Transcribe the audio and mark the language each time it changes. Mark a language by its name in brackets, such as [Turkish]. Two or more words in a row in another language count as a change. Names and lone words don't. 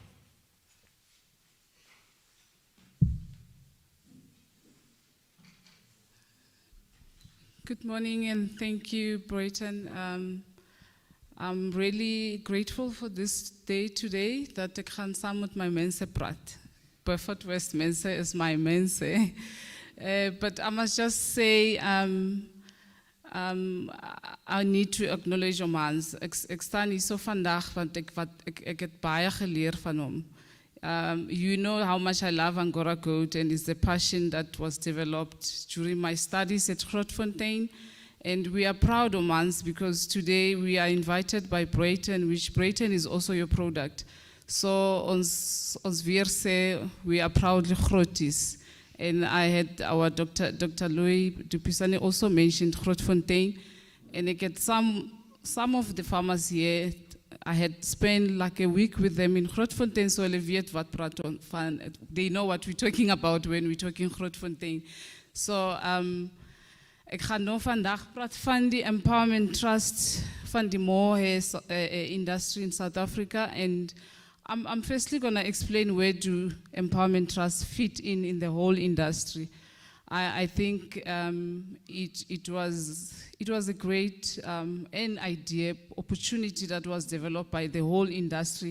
[English] Good morning and thank you, Brayton. I'm really grateful for this day today that I can [Afrikaans] saam met my mense praat. Beaufort West mense is my mense. [English] But I must just say, I need to acknowledge hom Hans. [Afrikaans] Ek staan hier so vandag want ek het baie geleer van hom. [English] You know how much I love Angora goat, and it's the passion that was developed during my studies at Grootfontein. And we are proud of Hans because today we are invited by Brayton, which Brayton is also your product. [Afrikaans] So ons weer sê, [English] we are proudly Grooties. And I had our Dr. Louis du Pisani also mentioned Grootfontein. And I get some of the farmers here, I had spent like a week with them in Grootfontein, so [Afrikaans] hulle weet wat praat ons van. [English] They know what we're talking about when we're talking Grootfontein. [Afrikaans] So ek gaan nou vandag praat van die [English] Empowerment Trust van die Mohair industry in South Africa, and I'm firstly going to explain where do Empowerment Trust fit in the whole industry. I think it was a great an idea, opportunity that was developed by the whole industry.